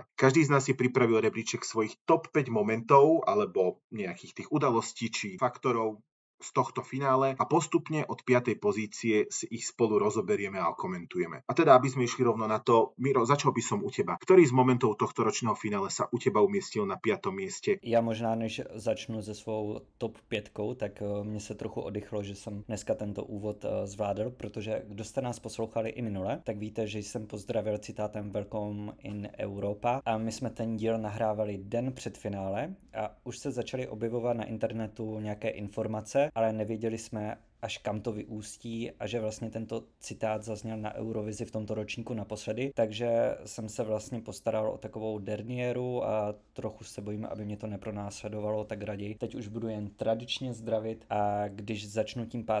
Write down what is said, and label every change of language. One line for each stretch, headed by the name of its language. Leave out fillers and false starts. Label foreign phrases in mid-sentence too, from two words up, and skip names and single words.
Slovak: Každý z nás si pripravil rebríček svojich top 5 momentov alebo nejakých tých udalostí či faktorov z tohto finále a postupne od 5. pozície si ich spolu rozoberieme a komentujeme. A teda, aby sme išli rovno na to, Miro, začal by som u teba. Ktorý z momentov tohto ročného finále sa u teba umiestnil na 5. mieste?
Czech: Já možná, než začnu se svou top 5, tak mně se trochu oddychlo, že jsem dneska tento úvod zvládl, protože kdo jste nás poslouchali i minule, tak víte, že jsem pozdravil citátem
English: Welcome in Europa
Czech: a my jsme ten díl nahrávali den před finále a už se začaly objevovat na internetu nějaké informace, ale nevěděli jsme, až kam to vyústí a že vlastně tento citát zazněl na Eurovizi v tomto ročníku naposledy, takže jsem se vlastně postaral o takovou derniéru a trochu se bojím, aby mě to nepronásledovalo, tak raději teď už budu jen tradičně zdravit a když začnu tím 5.